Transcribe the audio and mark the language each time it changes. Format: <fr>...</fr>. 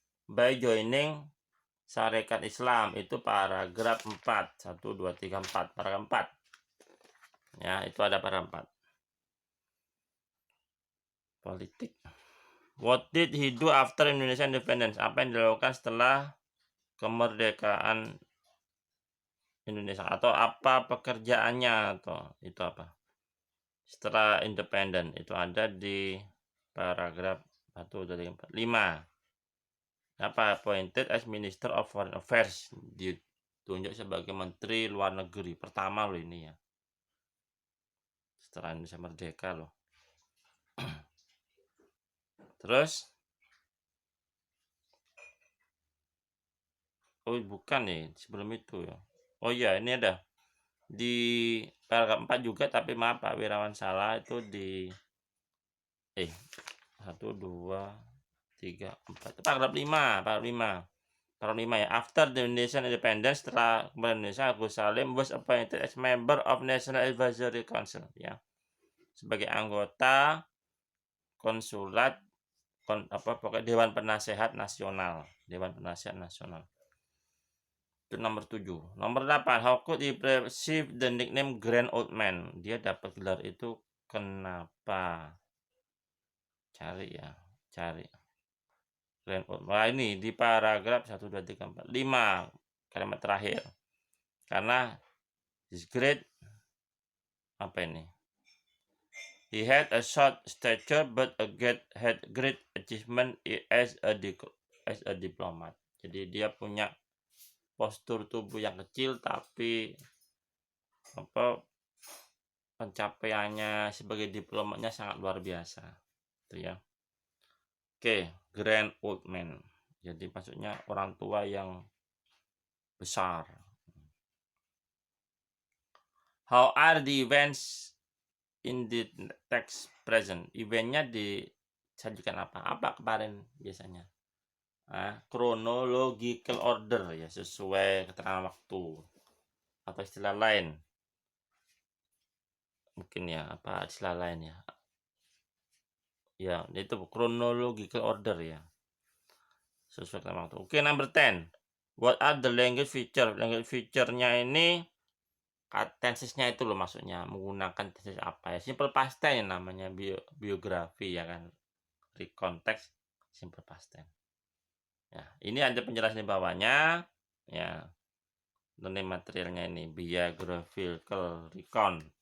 <en>By joining Sarekat Islam.</en> <id>Itu paragraf 4. 1, 2, 3, 4. Paragraf 4. Ya, itu ada paragraf 4. Politik.</id> <en>What did he do after Indonesian independence?</en> <id>Apa yang dilakukan setelah kemerdekaan Indonesia? Atau apa pekerjaannya? Atau itu apa? Setelah independen. Itu ada di paragraf 1, 2, 3, 4, 5. Apa?</id> <en>Appointed as Minister of Foreign Affairs.</en> <id>Ditunjuk sebagai Menteri Luar Negeri. Pertama loh ini ya. Setelah Indonesia merdeka loh. Terus. Oh bukan nih, sebelum itu ya. Oh iya, ini ada. Di paragraf 4 juga, tapi maaf Pak Wirawan salah, itu di 1, 2, 3, 4. Paragraf 5, paragraf 5 ya.</id> <en>After the Indonesian independence,</en> <id>setelah kemerdekaan Indonesia,</id> <en>Agus Salim was appointed as member of National Advisory Council ya.</en> <id>Sebagai anggota konsulat pokoknya Dewan Penasehat Nasional. Dewan Penasehat Nasional. Itu nomor 7. Nomor 8.</id> <en>How could he receive the nickname Grand Old Man?</en> <id>Dia dapat gelar itu kenapa? Cari. Grand Old Man. Nah, ini di paragraf 1, 2, 3, 4, 5. Kalimat terakhir. Karena</id> <en>His great</en> <id>apa ini?</id> <en>He had a short stature but had great achievement as a diplomat.</en> <id>Jadi dia punya postur tubuh yang kecil tapi apa pencapaiannya sebagai diplomatnya sangat luar biasa. Itu ya. Oke, grand old man. Jadi maksudnya orang tua yang besar.</id> <en>How are the events in the text present?</en> <id>Eventnya disajikan apa? Apa kemarin biasanya? Chronological order ya, sesuai keterangan waktu. Atau istilah lain. Mungkin ya, apa istilah lain ya? Ya, itu chronological order ya. Sesuai keterangan waktu. Oke, number 10.</id> <en>What are the language feature?</en> <id>Language feature-nya ini tensesnya itu loh maksudnya. Menggunakan tenses apa ya? Simple past tense namanya biografi ya kan. Recontext simple past tense. Ya, ini ada penjelasan di bawahnya. Ya. Ini materialnya ini biographical recon.</id>